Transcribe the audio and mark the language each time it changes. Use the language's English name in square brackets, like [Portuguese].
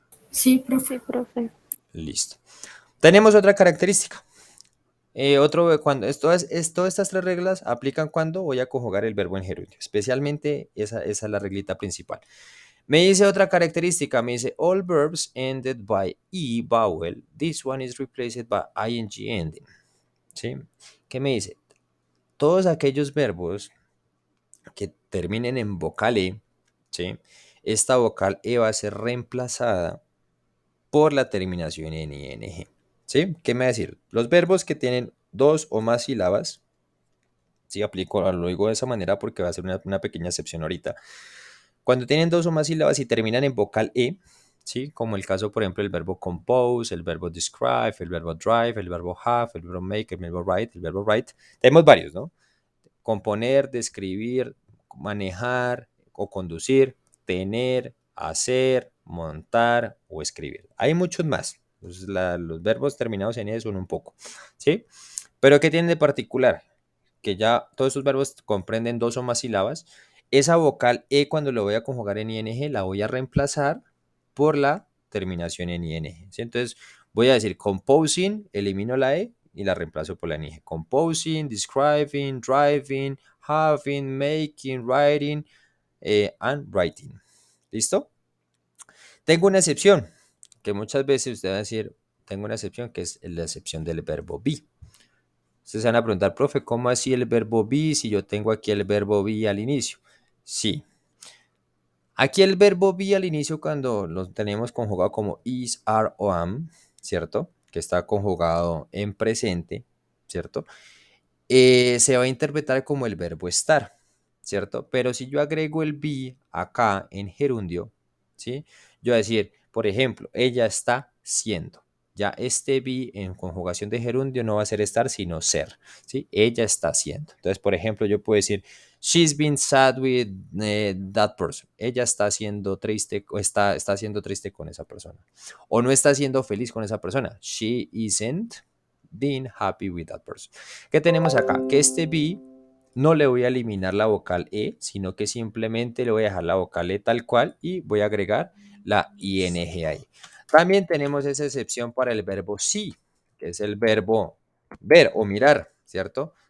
[Spanish] Sí, profe. Sí, profe. Listo. Tenemos otra característica. Cuando todas estas tres reglas aplican cuando voy a conjugar el verbo en gerundio. Especialmente esa es la reglita principal. Me dice otra característica. Me dice [English] all verbs ended by E vowel. This one is replaced by ing ending. [Spanish] ¿Sí? ¿Qué me dice? Todos aquellos verbos que terminen en vocal E, ¿sí? Esta vocal E va a ser reemplazada por la terminación en ing. ¿Sí? ¿Qué me va a decir? Los verbos que tienen dos o más sílabas, sí, lo digo de esa manera porque va a ser una pequeña excepción ahorita. Cuando tienen dos o más sílabas y terminan en vocal E, ¿sí? Como el caso, por ejemplo, el verbo compose, el verbo describe, el verbo drive, el verbo have, el verbo make, el verbo write. Tenemos varios, ¿no? Componer, describir, manejar o conducir, tener, hacer, montar o escribir. Hay muchos más. Los verbos terminados en E son un poco, ¿sí? Pero ¿qué tienen de particular? Que ya todos esos verbos comprenden dos o más sílabas. Esa vocal E cuando lo voy a conjugar en ing la voy a reemplazar por la terminación en ing. ¿Sí? Entonces voy a decir composing, elimino la E y la reemplazo por la ing. [English] Composing, describing, driving, having, making, writing and writing. [Spanish] ¿Listo? Tengo una excepción, que muchas veces usted va a decir, tengo una excepción que es la excepción del verbo be. Ustedes van a preguntar, profe, ¿cómo así el verbo be si yo tengo aquí el verbo be al inicio? Sí. Aquí el verbo be al inicio cuando lo tenemos conjugado como is, are o am, ¿cierto? Que está conjugado en presente, ¿cierto? Se va a interpretar como el verbo estar, ¿cierto? Pero si yo agrego el be acá en gerundio, ¿sí? Yo voy a decir, por ejemplo, ella está siendo. Ya este be en conjugación de gerundio no va a ser estar, sino ser, ¿sí? Ella está siendo. Entonces, por ejemplo, yo puedo decir, [English] she's been sad with that person. [Spanish] Ella está siendo triste o está siendo triste con esa persona. O no está siendo feliz con esa persona. [English] She isn't being happy with that person. [Spanish] ¿Qué tenemos acá? Que este be no le voy a eliminar la vocal E, sino que simplemente le voy a dejar la vocal E tal cual y voy a agregar la ing ahí. También tenemos esa excepción para el verbo see, que es el verbo ver o mirar, ¿cierto?